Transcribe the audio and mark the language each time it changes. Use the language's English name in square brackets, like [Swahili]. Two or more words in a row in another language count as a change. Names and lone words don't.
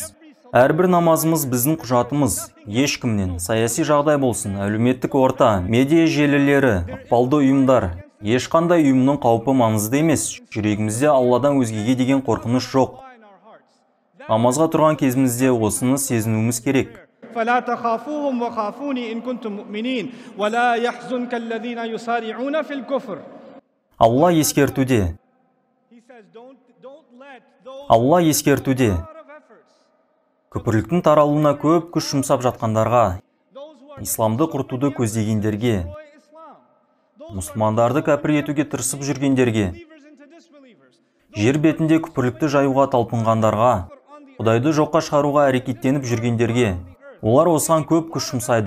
[Kazakh] Әрбір намазымыз біздің құжатымыз, ешкімнен, саяси жағдай болсын, әлеуметтік орта, медиа желілері, ықпалды ұйымдар, ешқандай ұйымның қаупі маңызды емес. Жүрегімізде Алладан өзгеге деген қорқыныш жоқ. Намазға тұрған кезімізде осыны сезінуіміз керек. [Arabic] فلا تخافوهم وخافوني إن كنتم مؤمنين ولا يحزنك الذين يسارعون في الكفر. [Kazakh] Алла ескертуде. Күпірліктің таралуына көп күш жұмсап жатқандарға, исламды құртуды көздегендерге, мұсылмандарды кәпір етуге тырысып жүргендерге, жер бетінде күпірлікті жаюға талпынғандарға, Құдайды жоққа шығаруға әрекеттеніп жүргендерге, олар осыған көп күш жұмсайды.